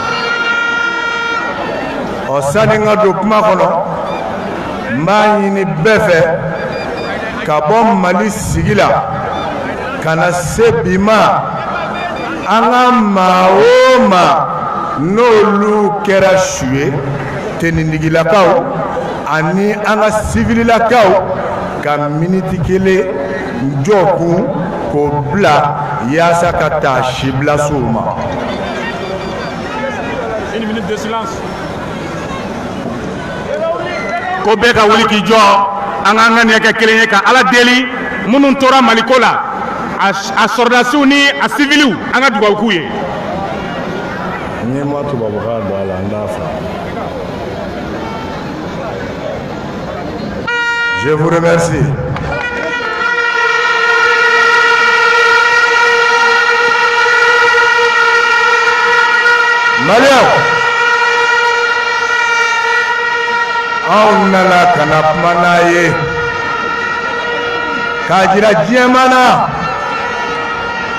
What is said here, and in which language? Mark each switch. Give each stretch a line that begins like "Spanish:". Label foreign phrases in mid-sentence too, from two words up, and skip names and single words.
Bambara: sani n ka don kuma kɔnɔ n b'a ɲini bɛɛ fɛ ka bɔ Mali sigi la ka na se bi ma an ka maa o maa n'olu kɛra su ye tenindigilakaw ani an ka sivililakaw ka miniti kelen jɔ kun k'o bila yaasa ka taa sibilasow ma.
French: Une minute de silence.
Bambara: Ko bɛɛ ka wuli k'i jɔ an k'an ka nin kɛ kelen ye ka Ala deli minnu tora Maliko la a sɔrɔdasiw ni a siviliw an ka dugawu k'u ye. N ye ma tubabukan don a la n t'a faamu.
French: Je vous remercie.
Bambara: Maliens, anw nana ka na kuma n'a ye k'a jira diɲɛma na